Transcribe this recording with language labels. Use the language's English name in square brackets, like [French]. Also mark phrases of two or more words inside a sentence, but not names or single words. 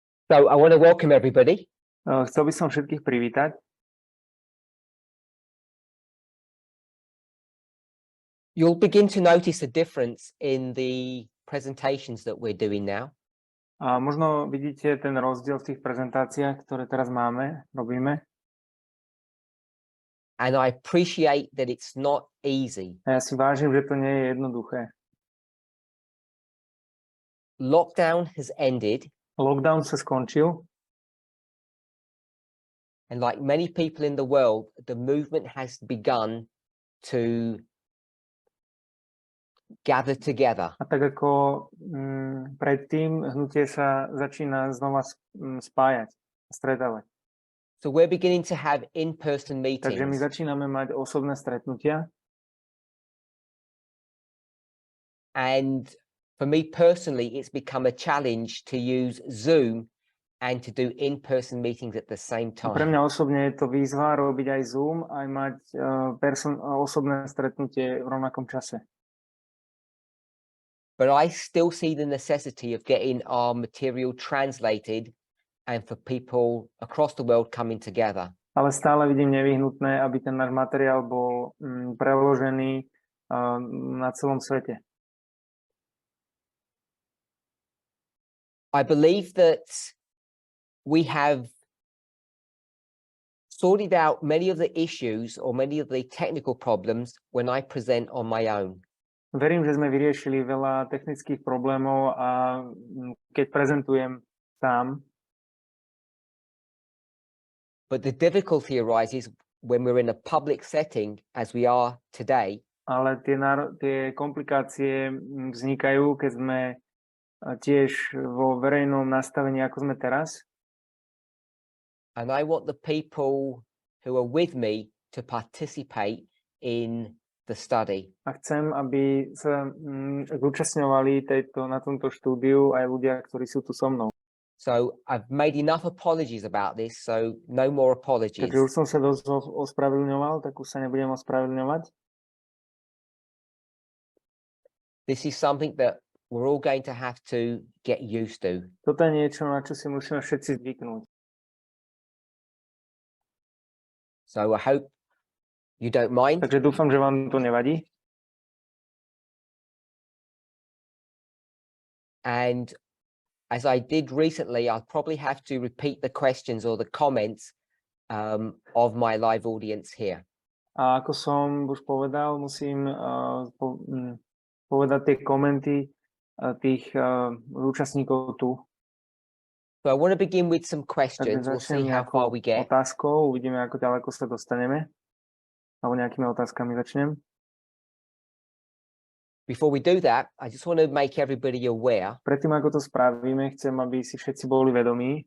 [English] So I want to welcome everybody. [Slovak] Chcel by som všetkých privítať. [English] You'll begin to notice a difference in the presentations that we're doing now. [Slovak] A možno vidíte ten rozdiel v tých prezentáciách, ktoré teraz robíme. [English] And I appreciate that it's not easy. [Slovak] A ja si vážim, že to nie je jednoduché. [English] Lockdown has ended. [Slovak] Lockdown sa skončil. [English] And like many people in the world, the movement has begun to gather together. [Slovak] A tak ako predtým, hnutie sa začína znova spájať, stretávať. [English] So we're beginning to have in-person [Slovak] Takže my [English] meetings. [Slovak] začíname mať osobné stretnutia. [English] And for me personally, it's become a challenge to use Zoom and to do in-person meetings at the same [Slovak] Pre [English] time. [Slovak] mňa osobne je to výzva robiť aj Zoom, aj mať osobné stretnutie v rovnakom čase. [English] But I still see the necessity of getting our material translated and for people across the world coming together. [Slovak] Ale stále vidím nevyhnutné, aby ten náš materiál bol preložený na celom svete. [English] I believe that we have sorted out many of the issues or many of the technical problems when I present on my own. [Slovak] Verím, že sme vyriešili veľa technických problémov a keď prezentujem sám. [English] But the difficulty arises when we're in a public setting as we are today. [Slovak] Ale tie komplikácie vznikajú, keď sme tiež vo verejnom nastavení, ako sme teraz. [English] And I want the people who are with me to participate in the study. [Slovak] A chcem, aby sa zúčastňovali na tomto štúdiu aj ľudia, ktorí sú tu so mnou. [English] So I've made enough apologies about this, so no more apologies. [Slovak] Takže už som sa dosť ospravedlňoval, tak už sa nebudem ospravedlňovať. [English] This is something that we're all going to have to get used to. [Slovak] Toto je niečo, na čo si musíme všetci zvyknúť. [English] So I hope you don't mind. [Slovak] Takže dúfam, že vám to nevadí. [English] And as I did recently, I'll probably have to repeat the questions or the comments of my live audience here. [Slovak] A ako som už povedal, musím povedať tie komenty tých účastníkov tu. [English] So I want to begin with some questions. We'll see how far we get. [Slovak] Otázkou, uvidíme, ako ďaleko sa dostaneme. Alebo nejakými otázkami začnem. [English] Before we do that, I just want to make everybody aware [Slovak] Predtým, ako to spravíme, chcem, aby si všetci boli vedomí,